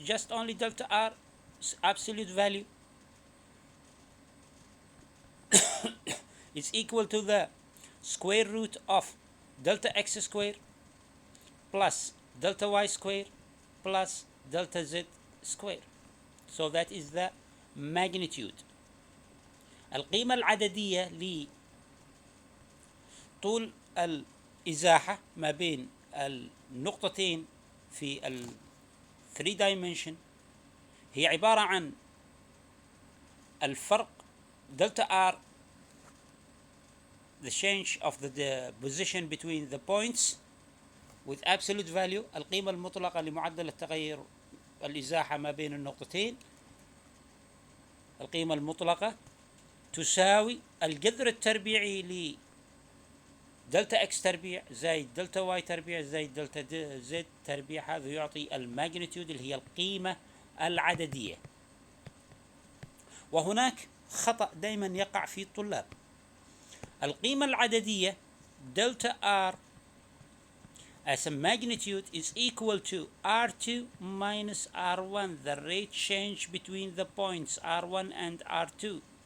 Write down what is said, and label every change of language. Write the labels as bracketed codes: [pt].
[en] Just only delta R absolute value is equal to the square root of delta x square plus delta y square plus delta z square. So that is the magnitude. [ar] القيمة العددية لطول الإزاحة ما بين النقطتين في ال 3 dimension هي عبارة عن الفرق delta R, the change of the position between the points with absolute value، القيمة المطلقة لمعدل التغير الإزاحة ما بين النقطتين، القيمة المطلقة تساوي الجذر التربيعي ل دلتا اكس تربيع زائد دلتا واي تربيع زائد دلتا زد تربيع. هذا يعطي الماجنتيود اللي هي القيمة العددية. وهناك خطأ دائما يقع في الطلاب. [en] القيمة العددية delta R as a magnitude is equal to R2 minus R1, the rate change between the points R1 and R2.